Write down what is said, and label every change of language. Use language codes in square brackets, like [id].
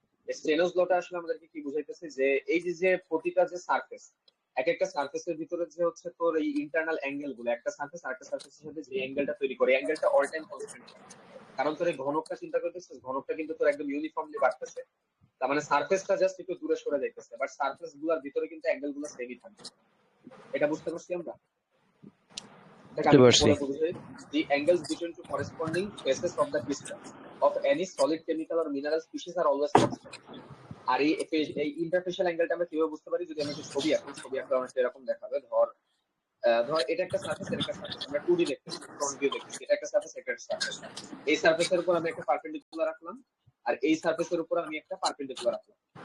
[bn] স্টেনোজ লটা আসলে আমাদেরকে কি বুঝাইতেছে যে এই যে প্রতিটা যে সারফেস, এক একটা সারফেসের ভিতরে যে হচ্ছে তোর এই ইন্টারনাল অ্যাঙ্গেল গুলো, একটা সারফেস আরেকটা সারফেসের সাথে যে অ্যাঙ্গেলটা তৈরি করে, অ্যাঙ্গেলটা অল টাইম কনস্ট্যান্ট। কারণ তোর এই ঘনকটা চিন্তা করতেছিস, ঘনকটা কিন্তু তোর একদম ইউনিফর্মলি বাড়তেছে, তার মানে সারফেসটা জাস্ট একটু দূরে সরে যাইতেছে, বাট সারফেস গুলোর ভিতরে কিন্তু অ্যাঙ্গেল গুলো সেমই থাকবে। এটা বুঝতে পারছি আমরা? বুঝতে পারছি। [en] The angles between two corresponding faces of the crystal of any solid chemical or mineral species are always constant. [bn] আর এই ইন্টারফেশিয়াল অ্যাঙ্গেলটা আমরা কিভাবে বুঝতে পারি, যদি আমি একটা ছবি আঁকি, ছবি আঁকলে অনেকটা এরকম দেখাবে। ধর ধর এটা একটা সারফেস, এটা একটা সারফেস, আমরা 2D দেখতেছি, ফ্রন্ট ভিউ দেখতেছি, এটা একটা সারফেস, এটা একটা সারফেস। এই সারফেসের উপর আমি একটা পারপেন্ডিকুলার রাখলাম, আর এই সারফেসের উপর আমি একটা পারপেন্ডিকুলার রাখলাম।